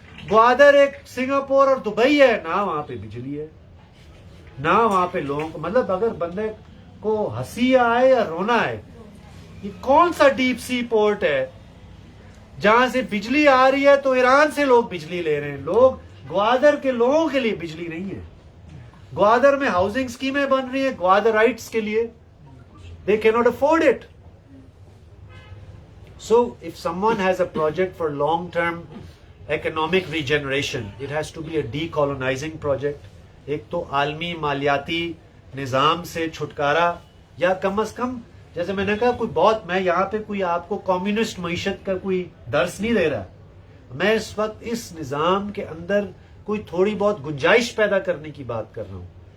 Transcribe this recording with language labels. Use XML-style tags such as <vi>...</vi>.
<ur>گوادر ایک سنگاپور اور دبئی ہے، نہ وہاں پہ بجلی ہے، نہ وہاں پہ لوگوں کو، مطلب اگر بندے کو ہنسی آئے یا رونا آئے، یہ کون سا ڈیپ سی پورٹ ہے جہاں سے بجلی آ رہی ہے تو ایران سے لوگ بجلی لے رہے ہیں. لوگ گوادر کے لوگوں کے لیے بجلی نہیں ہے. گوادر میں ہاؤسنگ اسکیمیں بن رہی ہیں گوادر رائٹس کے لیے.</ur> <en>They cannot afford it. So if someone has a project for long-term economic regeneration, it has to be a decolonizing project.</en> <ur>ایک تو عالمی مالیاتی نظام سے چھٹکارا, یا کم از کم جیسے میں نے کہا کوئی بہت, میں یہاں پہ کوئی آپ کو کمیونسٹ معیشت کا کوئی درس نہیں دے رہا. میں اس وقت اس نظام کے اندر کوئی تھوڑی بہت گنجائش پیدا کرنے کی بات کر رہا ہوں.</ur>